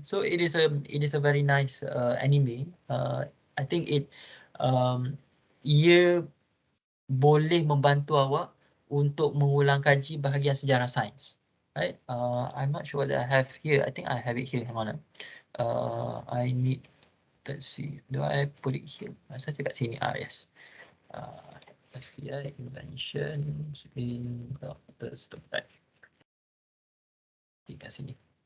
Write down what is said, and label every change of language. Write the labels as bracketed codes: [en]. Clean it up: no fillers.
[en] So it is a very nice anime. I think [ms] ia boleh membantu awak untuk mengulang kaji bahagian sejarah sains, [en] right? I'm not sure what I have here. I think I have it here. Hang on. I need, let's see, do I put it here? [ms] Saya cakap sini. [en] Yes. Let's see, inventions in Dr. Stone. Right. [ms] Kat sini.